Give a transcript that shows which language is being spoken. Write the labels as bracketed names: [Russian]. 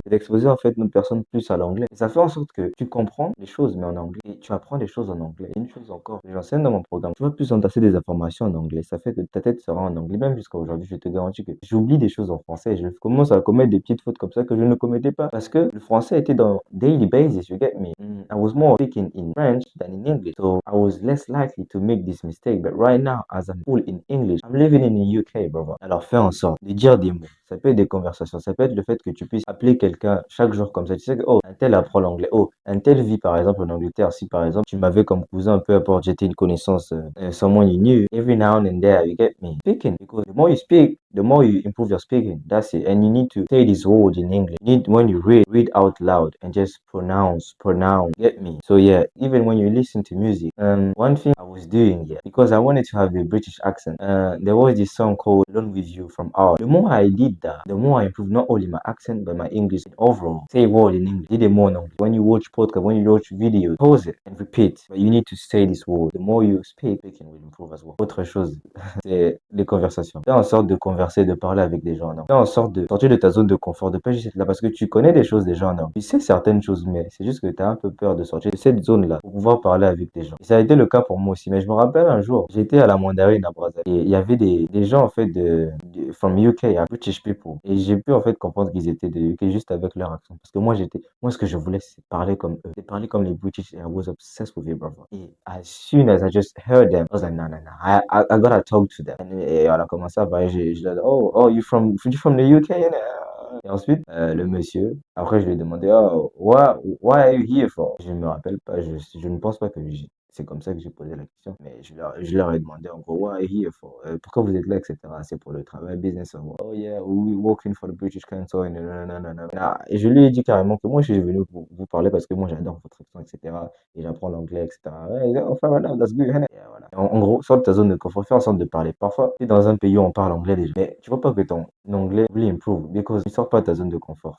[French] C'est d'exposer en fait une personne plus à l'anglais. Et ça fait en sorte que tu comprends les choses, mais en anglais. Et tu apprends les choses en anglais. Et une chose encore, que j'enseigne dans mon programme, tu vas plus entasser des informations en anglais. Ça fait que ta tête sera en anglais. Même jusqu'à aujourd'hui, je te garantis que j'oublie des choses en français. Je commence à commettre des petites fautes comme ça que je ne commettais pas. Parce que le français était dans [English] daily basis, you get me? I was more speaking in French than in English. So I was less likely to make this mistake. But right now, as I'm full in English, I'm living in the UK, brother. [French] Alors fais en sorte de dire des mots. Ça peut être des conversations. Ça peut être le fait que tu puisses appeler quelqu'un chaque jour comme ça. Tu sais que, oh, un tel apprend l'anglais. Oh, un tel vit par exemple en Angleterre. Si par exemple tu m'avais comme cousin, peu importe, j'étais une connaissance, [English] someone you knew, every now and then, you get me speaking. Because the more you speak, the more you improve your speaking. That's it. And you need to say this word in English. You need, when you read out loud and just pronounce. Get me? So yeah, even when you listen to music, one thing I was doing, yeah, because I wanted to have a British accent. There was this song called "Alone with You" from R. The more I did that, the more I improved not only my accent but my English overall. Say a word in English. Did it more in English. When you watch podcast, when you watch videos, pause it and repeat. But you need to say this word. The more you speak, speaking will improve as well. [French] Autre chose, c'est les conversations. Fais en sorte de converser, de parler avec des gens en anglais. Fais en sorte de sortir de ta zone de confort, de pas juste être là parce que tu connais des choses des gens en anglais. Tu sais certaines choses, mais c'est juste que tu as un peu peur de sortir de cette zone-là pour pouvoir parler avec des gens. Et ça a été le cas pour moi aussi. Mais je me rappelle un jour, j'étais à la mandarine à Brazzaville et il y avait des gens en fait [English] from UK, British people. [French] Et j'ai pu en fait comprendre qu'ils étaient de UK juste avec leur accent. Parce que moi ce que je voulais c'est parler comme eux. C'est parler comme les British [English] and I was obsessed with it, brother. Et as soon as I just heard them, I was like, no, no, no, I gotta talk to them. [French] Et on a commencé à parler, je leur ai dit, oh, [English] you from the UK? [French] Et ensuite, le monsieur, après je lui ai demandé, oh, [English] why are you here for? [French] Je ne me rappelle pas, je ne pense pas que C'est comme ça que j'ai posé la question. Mais je leur ai demandé en gros, [English] what are you here for? [French] Pourquoi vous êtes là, etc. C'est pour le travail, business. [English] Oh yeah, we working for the British Council. [French] Et nanana. Ah, et je lui ai dit carrément que moi, je suis venu vous parler parce que moi, j'adore votre accent, etc. Et j'apprends l'anglais, etc. Ouais, yeah, enfin, voilà, [English] that's good, [French] hein. Et voilà. En gros, sors de ta zone de confort, fais en sorte de parler. Parfois, tu es dans un pays où on parle anglais déjà. Mais tu vois pas que ton anglais [English] will improve because [French] tu sors pas de ta zone de confort.